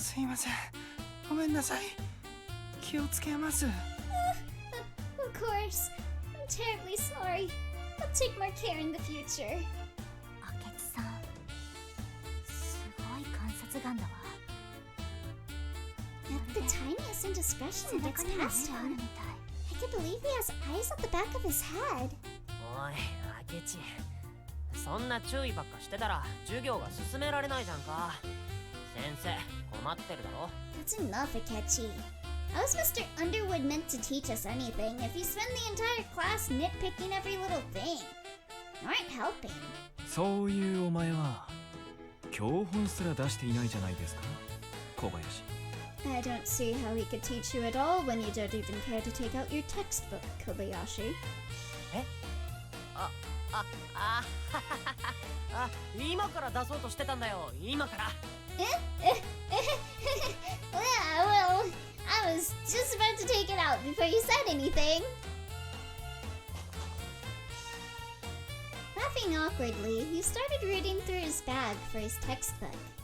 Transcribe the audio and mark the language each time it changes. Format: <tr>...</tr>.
<ja>すいませんごめんなさい気をつけます</ja> <en>Of course. I'm terribly sorry. I'll take more care in the future.</en> <ja>明智さんすごい観察ガンだわ。</ja> <en>At the tiniest indiscretion gets past him. I can't believe he has eyes at the back of his head.</en> <ja>おい明智、そんな注意ばっかしてたら授業が進められないじゃんか。先生困ってるだろ。</ja> <en>That's enough, Akechi. How is Mr. Underwood meant to teach us anything if you spend the entire class nitpicking every little thing? You aren't helping.</en> <ja>そういうお前は教本すら出していないじゃないですか、小林。</ja> <en>I don't see how he could teach you at all when you don't even care to take out your textbook, Kobayashi.</en> <ja>あ、今から出そうとしてたんだよ、今から。</ja> <en>Well, I was just about to take it out before you said anything. Laughing awkwardly, he started reading through his bag for his textbook.</en>